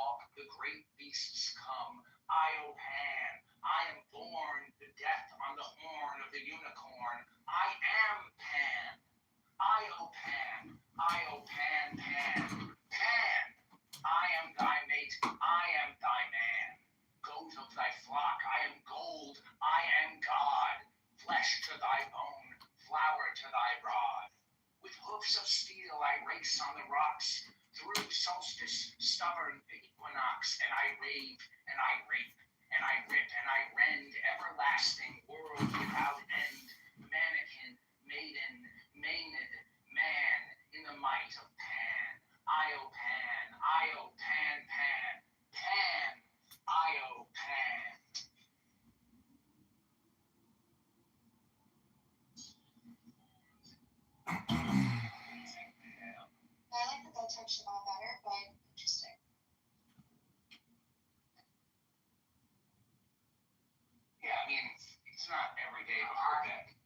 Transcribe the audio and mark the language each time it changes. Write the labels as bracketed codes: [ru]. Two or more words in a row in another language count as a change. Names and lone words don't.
[en] the great beasts come. I, O Pan, I am born, the death on the horn of the unicorn. I am Pan. I, O Pan, I, O Pan, Pan. Pan, I am thy mate, I am thy man. Goat of thy flock, I am gold, I am God. Flesh to thy bone, flower to thy rod. With hoofs of steel I race on the rocks, through solstice, stubborn equinox, and I rave, and I rape, and I rip, and I rend, everlasting world without end, mannequin, maiden, Maenad, man, in the might of Pan. Io Pan, Io Pan, Pan, Pan, Io Pan. I like that touched it all better, but interesting. Yeah, I mean, it's not every day of her deck.